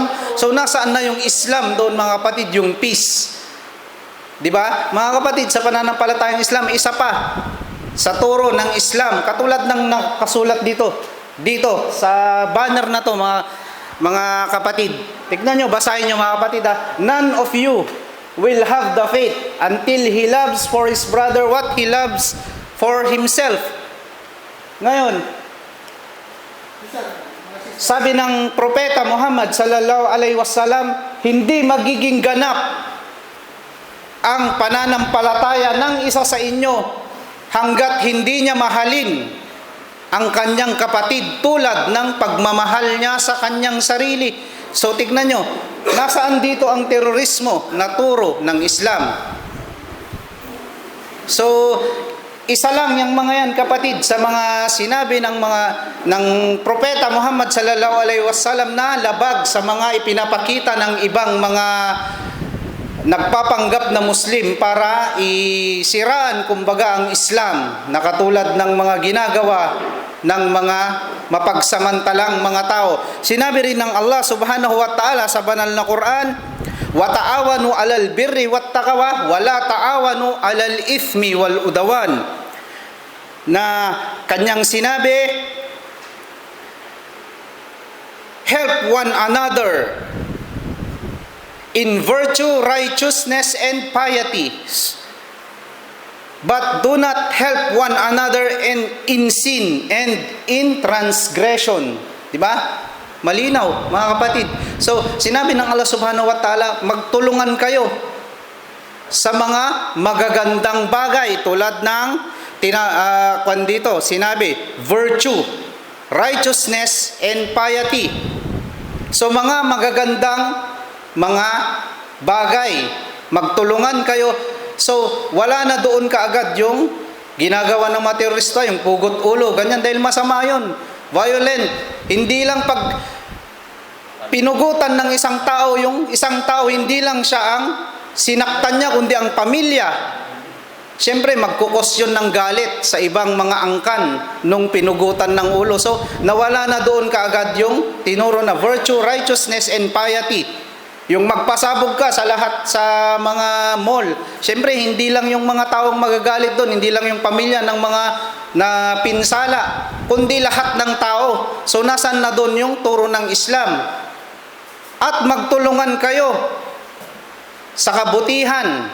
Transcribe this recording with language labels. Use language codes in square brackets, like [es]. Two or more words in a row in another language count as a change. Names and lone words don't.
[tl] So nasaan na yung Islam doon mga kapatid, yung peace? Di ba? Mga kapatid, sa pananampalatayang Islam, isa pa sa turo ng Islam, katulad ng nakasulat dito sa banner na to mga kapatid. Tignan nyo, basahin nyo mga kapatid ha. [en] None of you will have the faith until he loves for his brother what he loves for himself. [tl] Ngayon, sabi ng propeta Muhammad [ar] صلى الله عليه وسلم, [tl] hindi magiging ganap ang pananampalataya ng isa sa inyo hanggat hindi niya mahalin ang kanyang kapatid tulad ng pagmamahal niya sa kanyang sarili. So tignan nyo, nasaan dito ang terorismo na turo ng Islam? So isa lang yung mga yan kapatid sa mga sinabi ng propeta Muhammad [ar] صلى الله عليه وسلم [tl] na labag sa mga ipinapakita ng ibang mga nagpapanggap na Muslim para isiraan kumbaga ang Islam na katulad ng mga ginagawa ng mga mapagsamantalang mga tao. Sinabi rin ng Allah [ar] سبحانه وتعالى [tl] sa banal na Quran, [ar] وتعاونوا على البر والتقوى ولا تعاونوا على الإثم والعدوان, [tl] na kanyang sinabi, [en] help one another in virtue, righteousness, and piety, but do not help one another in sin and in transgression. [tl] Diba? Malinaw, mga kapatid. So, sinabi ng Allah [ar] سبحانه وتعالى, [tl] magtulungan kayo sa mga magagandang bagay tulad ng dito, sinabi, [en] virtue, righteousness, and piety. [tl] So, mga magagandang mga bagay, magtulungan kayo. So, wala na doon kaagad yung ginagawa ng mga terorista, yung pugot ulo, ganyan, dahil masama yun. Violent. Hindi lang pag pinugutan ng isang tao, yung isang tao, hindi lang siya ang sinaktan niya, kundi ang pamilya. Siyempre, magkukos yun ng galit sa ibang mga angkan nung pinugutan ng ulo. So, nawala na doon kaagad yung tinuro na [en] virtue, righteousness, and piety. [tl] Yung magpasabog ka sa lahat sa mga mall. Siyempre, hindi lang yung mga taong magagalit doon, hindi lang yung pamilya ng mga na pinsala, kundi lahat ng tao. So, nasan na doon yung turo ng Islam? At magtulungan kayo sa kabutihan.